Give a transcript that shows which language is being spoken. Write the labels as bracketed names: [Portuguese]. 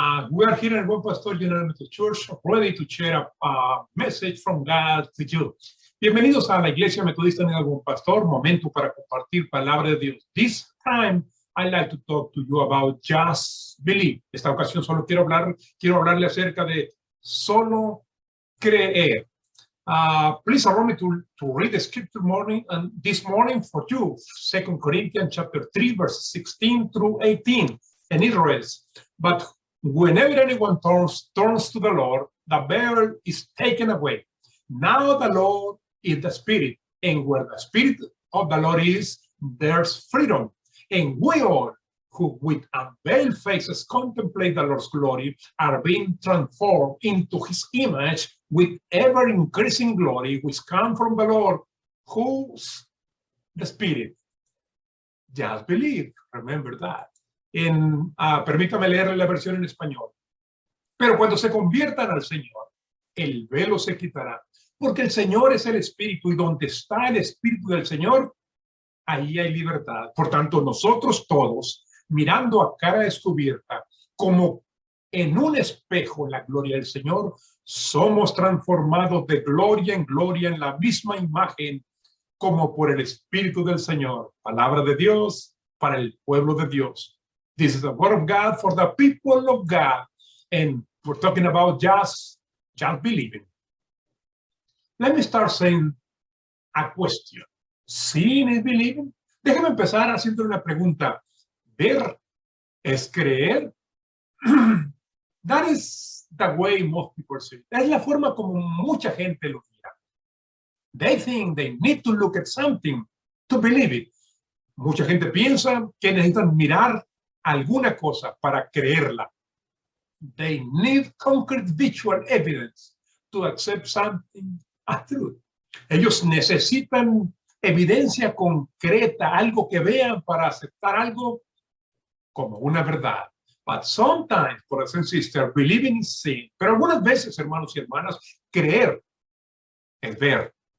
[English] We are here at Buen Pastor General Methodist Church, ready to share a message from God to you. [Spanish] Bienvenidos a la Iglesia Metodista en el Buen Pastor, momento para compartir palabra de Dios. [English] This time, I'd like to talk to you about just believe. [Spanish] Esta ocasión solo quiero hablarle acerca de solo creer. [English] Please allow me to read the scripture this morning for you, 2 Corinthians chapter 3, verses 16 through 18. And it reads, but whenever anyone turns to the Lord, the veil is taken away. Now the Lord is the Spirit, and where the Spirit of the Lord is, there's freedom. And we all who with unveiled faces contemplate the Lord's glory are being transformed into his image with ever-increasing glory, which comes from the Lord, who's the Spirit. Just believe, remember that. [Spanish] Permítame leer la versión en español. Pero cuando se conviertan al Señor, el velo se quitará, porque el Señor es el Espíritu, y donde está el Espíritu del Señor, ahí hay libertad. Por tanto, nosotros todos, mirando a cara descubierta, como en un espejo en la gloria del Señor, somos transformados de gloria en la misma imagen, como por el Espíritu del Señor. Palabra de Dios para el pueblo de Dios. [English] This is the word of God for the people of God. And we're talking about just believing. Let me start saying a question. Seeing is believing. [Spanish] Déjeme empezar haciendo una pregunta. Ver es creer. [English] That is the way most people see it. [Spanish] Es la forma como mucha gente lo mira. [English] They think they need to look at something to believe it. [Spanish] Mucha gente piensa que necesitan mirar alguna cosa para creerla. [English] They need concrete visual evidence to accept something as truth. [Spanish] Ellos necesitan evidencia concreta, algo que vean para aceptar algo como una verdad. [English] But sometimes, brothers and sisters, believing is seeing. [Spanish] Pero algunas veces, hermanos y hermanas, creer es ver.